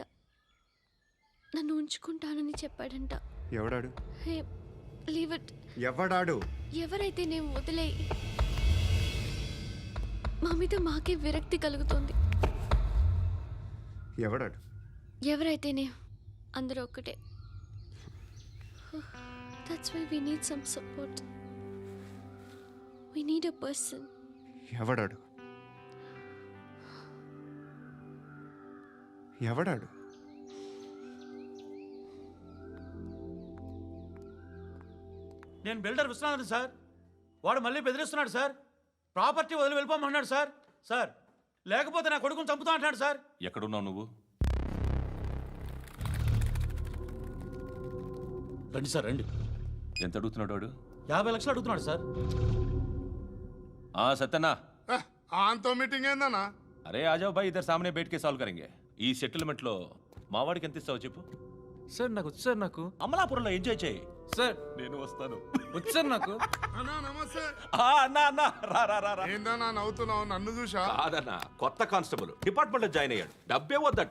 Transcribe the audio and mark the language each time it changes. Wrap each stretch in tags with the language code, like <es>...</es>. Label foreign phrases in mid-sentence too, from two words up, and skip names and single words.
<te>నన్ను ఉంచుకుంటానని చెప్పాడంట. ఎవడాడు?</te> <en>Hey, leave it.</en> <te>ఎవడాడు? ఎవరైతే నేను వదిలే. మా మీద మాకే విరక్తి కలుగుతుంది. ఎవడాడు? ఎవరైతేనే అందరూ ఒక్కటే.</te> <en>That's why we need some support. We need a person.</en> <te>ఎవడాడు? ఎవడాడు? నేను బిల్డర్ విశ్వనాథన్ సార్. వాడు మళ్ళీ బెదిరిస్తున్నాడు సార్. ప్రాపర్టీ వదిలి వెళ్ళిపోమన్నాడు సార్. సార్, లేకపోతే నా కొడుకుని చంపుతా అంటున్నాడు సార్. ఎక్కడున్నావు నువ్వు? రండి సార్, రండి. ఎంత అడుగుతున్నాడు వాడు? 50 లక్షలు అడుగుతున్నాడు సార్. सत्यना ఆంతో మీటింగ్ ఏందన్నా?</te> <hi>अरे आ जाओ भाई, इधर सामने बैठ के सॉल्व करेंगे.</hi> <te>ఈ సెటిల్మెంట్ లో మావాడికి ఎంత ఇస్తావో చెప్పు. సార్ నాకు వచ్చు సార్. నాకు అమలాపురంలో ఎంజాయ్ చేయి సార్. నేను వస్తాను. వచ్చు సార్ నాకు. అన్నా నమస్తే. అన్నా అన్నా రా రా రా. ఏందన్నా నవ్వుతున్నావు? నన్ను చూసా? కాదన్నా, కొత్త కానిస్టేబుల్ డిపార్ట్మెంట్ లో జాయిన్ అయ్యాడు. డబ్బే వద్దట.</te>